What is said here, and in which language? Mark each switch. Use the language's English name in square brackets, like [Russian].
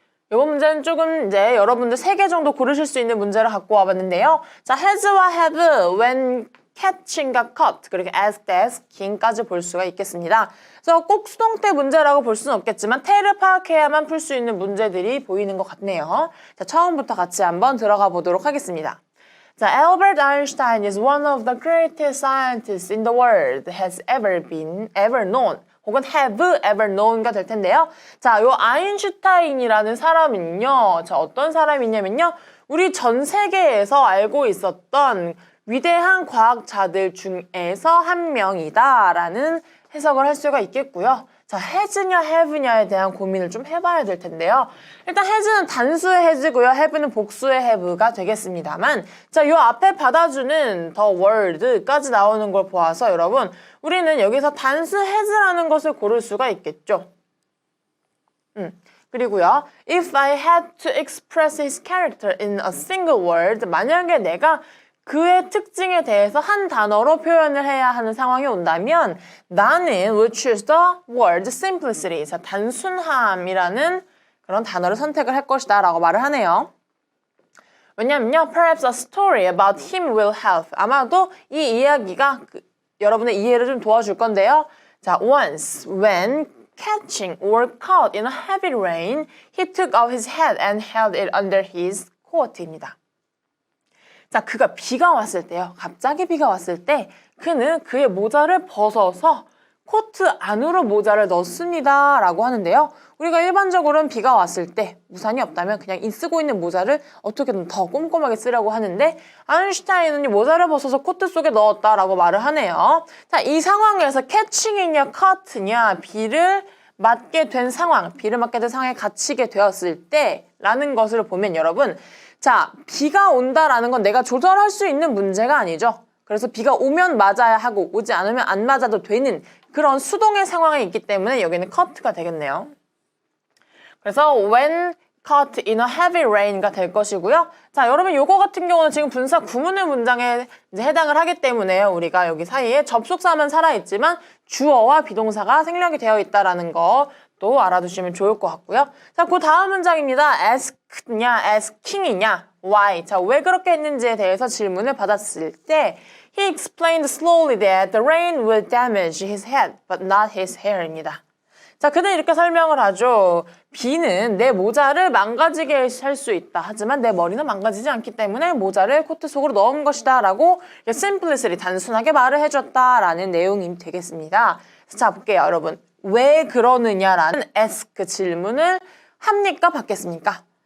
[Korean] 이번 문제는 조금 이제 여러분들 3개 정도 고르실 수 있는 문제를 갖고 와봤는데요. 자, has와 have, when catching과 caught, 그리고 ask, asking,까지 볼 수가 있겠습니다. 그래서 꼭 수동태 문제라고 볼 수는 없겠지만 태를 파악해야만 풀 수 있는 문제들이 보이는 것 같네요. 자, 처음부터 같이 한번 들어가 보도록 하겠습니다. [English] 자, Albert Einstein is one of the greatest scientists in the world has ever known. [Korean] 혹은 [English] have ever known [Korean] 가 될 텐데요. 자, 요 아인슈타인이라는 사람은요, 자, 어떤 사람이냐면요, 우리 전 세계에서 알고 있었던 위대한 과학자들 중에서 한 명이다라는 해석을 할 수가 있겠고요. 자, has냐 have냐에 대한 고민을 좀 해봐야 될 텐데요. 일단 has는 단수의 has고요. have는 복수의 have가 되겠습니다만, 자, 요 앞에 받아주는 the world까지 나오는 걸 보아서 여러분, 우리는 여기서 단수 has라는 것을 고를 수가 있겠죠. [English] 그리고요, if I had to express his character in a single word, [Korean] 만약에 내가 그의 특징에 대해서 한 단어로 표현을 해야 하는 상황이 온다면 나는 [English] will choose the word simplicity. [Korean] 자, 단순함이라는 그런 단어를 선택을 할 것이다 라고 말을 하네요. [English] 왜냐면요, perhaps a story about him will help. [Korean] 아마도 이 이야기가 여러분의 이해를 좀 도와줄 건데요. [English] 자, once when catching or caught in a heavy rain, he took off his hat and held it under his coat입니다. [Korean] 자, 그가 비가 왔을 때요. 갑자기 비가 왔을 때 그는 그의 모자를 벗어서 코트 안으로 모자를 넣습니다. 라고 하는데요. 우리가 일반적으로는 비가 왔을 때 우산이 없다면 그냥 쓰고 있는 모자를 어떻게든 더 꼼꼼하게 쓰려고 하는데 아인슈타인은 모자를 벗어서 코트 속에 넣었다라고 말을 하네요. 자, 이 상황에서 캐칭이냐 카트냐 비를 맞게 된 상황, 비를 맞게 된 상황에 갇히게 되었을 때 라는 것을 보면 여러분, 자, 비가 온다라는 건 내가 조절할 수 있는 문제가 아니죠. 그래서 비가 오면 맞아야 하고 오지 않으면 안 맞아도 되는 그런 수동의 상황에 있기 때문에 여기는 cut가 되겠네요. [English] 그래서 when caught in a heavy rain가 [Korean] 될 것이고요. 자, 여러분 요거 같은 경우는 지금 분사 구문의 문장에 이제 해당을 하기 때문에 우리가 여기 사이에 접속사만 살아있지만 주어와 비동사가 생략이 되어 있다라는 거 또 알아두시면 좋을 것 같고요. 자, 그 다음 문장입니다. [English] asked냐, asking이냐, why. 자, [Korean] 왜 그렇게 했는지에 대해서 질문을 받았을 때 [English] He explained slowly that the rain would damage his head, but not his hair입니다. [Korean] 자, 그는 이렇게 설명을 하죠. 비는 내 모자를 망가지게 할 수 있다. 하지만 내 머리는 망가지지 않기 때문에 모자를 코트 속으로 넣은 것이다. 라고 simplicity, 단순하게 말을 해줬다. 라는 내용이 되겠습니다. 자, 볼게요, 여러분. 왜 그러느냐라는 ask 질문을 합니까? 받겠습니까?